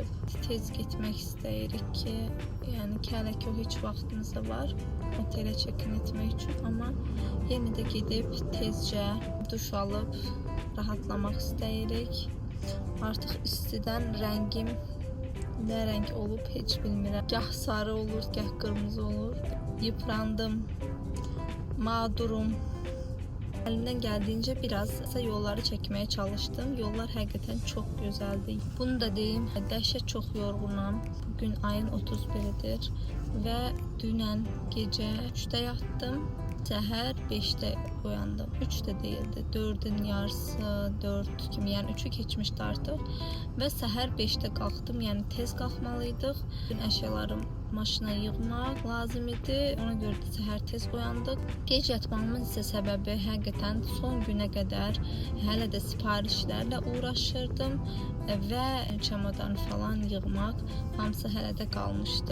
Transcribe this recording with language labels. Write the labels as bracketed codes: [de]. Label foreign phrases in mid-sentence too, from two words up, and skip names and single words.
[az] Tez getmək istəyirik ki, yəni hələ ki o heç vaxtımız da var otelə check-in etmək üçün, amma yenə də gedib tezcə duş alıb rahatlamaq istəyirik. Artıq istidən rəngim nə rəng olub heç bilmirəm. Gah sarı olur, gah qırmızı olur. [tr] Yıprandım. mağdurum. Elimden geldiğince biraz yolları çekmeye çalıştım. Yollar hakikaten çok güzeldi. Bunu da diyeyim, [az] dəhşət çox yorğunam. [tr] Bugün ayın 31'idir ve dünən gece 3'te yattım. [az] Səhər 5'te uyandım. 3'te değildi. 4'ün yarısı, 4 kimi, yani 3'ü keçmişdi artıq. Və səhər 5'te qalxdım. Yəni tez qalxmalıydıq. Bütün əşyalarım maşına yığmaq lazım idi. Ona görə də səhər tez uyandıq. Gec yatmamın isə səbəbi həqiqətən son günə qədər hələ də sifarişlərlə uğraşırdım və çamadan falan yığmaq hamısı hələ də qalmışdı.